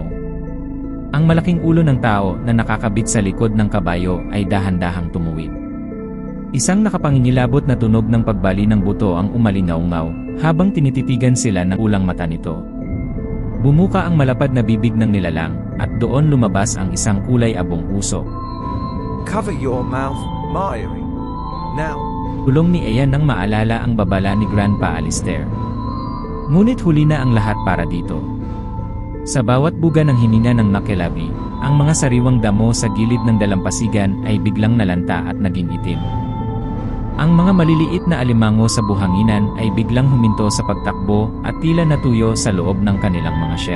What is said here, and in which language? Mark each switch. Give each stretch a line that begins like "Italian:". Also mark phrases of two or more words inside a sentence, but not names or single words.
Filipino: Ang malaking ulo ng tao na nakakabit sa likod ng kabayo ay dahan-dahang tumuwid. Isang nakapangingilabot na tunog ng pagbali ng buto ang umalingaw-ngaw, habang tinititigan sila ng ulang mata nito. Bumuka ang malapad na bibig ng nilalang, at doon lumabas ang isang kulay abong usok.
English: Cover your mouth, Mairi. Now!
Filipino: Bulong ni Ian nang maalala ang babala ni Grandpa Alistair. Ngunit huli na ang lahat para dito. Sa bawat buga ng hininga ng Nakelabi, ang mga sariwang damo sa gilid ng dalampasigan ay biglang nalanta at naging itim. Ang mga maliliit na alimango sa buhanginan ay biglang huminto sa pagtakbo at tila natuyo sa loob ng kanilang mga shell.